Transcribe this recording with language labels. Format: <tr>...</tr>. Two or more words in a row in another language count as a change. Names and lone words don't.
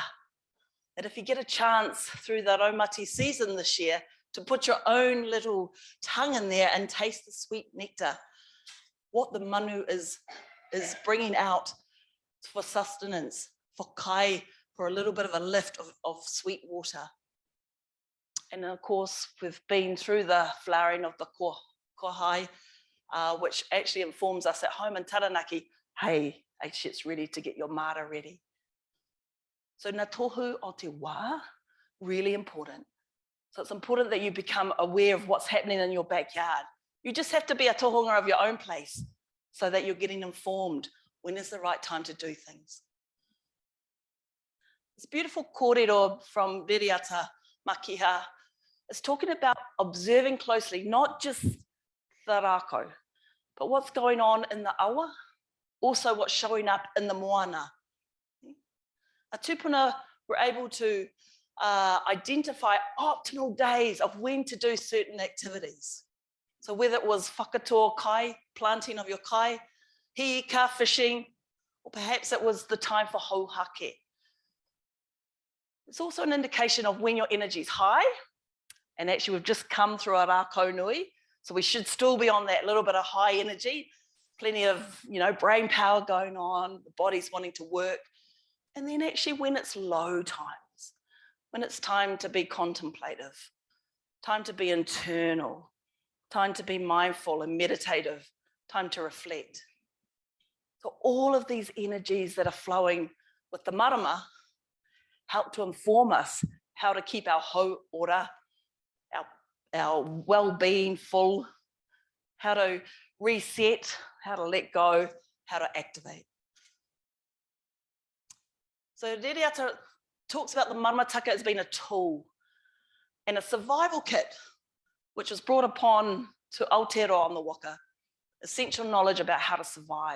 <en>That if you get a chance through the raumati season this year to put your own little tongue in there and taste the sweet nectar, what the Manu is bringing out for sustenance, for kai, for a little bit of a lift of sweet water. And of course, we've been through the flowering of the kohai, which actually informs us at home in Taranaki, hey, actually it's ready to get your Māra ready.</en> <mi>So ngā tohu o te wā,</mi> <en>really important. So it's important that you become aware of what's happening in your backyard. You just have to be a tohunga of your own place so that you're getting informed when is the right time to do things. This beautiful kōrero from Reriata Makiha is talking about observing closely, not just the rākau, but what's going on in the awa, also what's showing up in the moana. A tupuna were able to identify optimal days of when to do certain activities. So whether it was</en> <mi>whakatoa kai,</mi> <en>planting of your kai, hiika, fishing, or perhaps it was the time for hauhake. It's also an indication of when your energy is high, and actually we've just come through a</en> <mi>rākau nui,</mi> <en>so we should still be on that little bit of high energy, plenty of, you know, brain power going on, the body's wanting to work. And then actually when it's low times, when it's time to be contemplative, time to be internal, time to be mindful and meditative, time to reflect. So all of these energies that are flowing with the marama help to inform us how to keep our</en> <mi>hau ora,</mi> <en>our well-being full, how to reset, how to let go, how to activate. So Reriata talks about the maramataka as being a tool and a survival kit, which was brought upon to Aotearoa on the waka, essential knowledge about how to survive.</en>